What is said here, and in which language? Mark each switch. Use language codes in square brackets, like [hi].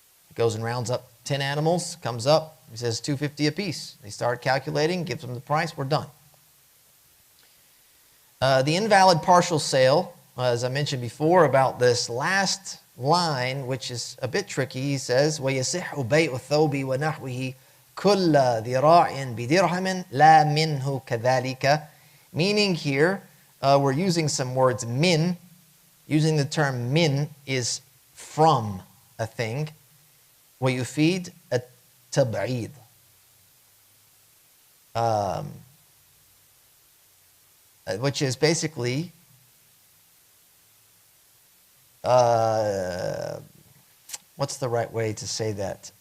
[en] It goes and rounds up 10 animals, comes up. He says $250 a piece. They start calculating, gives them the price. We're done. The invalid partial sale, as I mentioned before about this last line, which is a bit tricky. He says, [ar] وَيَصِحُّ بَيْءُ الثَّوْبِ وَنَحْوِهِ كُلَّ ذِرَاعٍ بِدِرْهَمٍ لَا مِنْهُ كَذَلِكَ. [en] Meaning here, we're using some words min. Using the term min is from a thing. [ar] وَيُفِيد التَّبْعِيد. [en] Which is basically what's the right way to say that?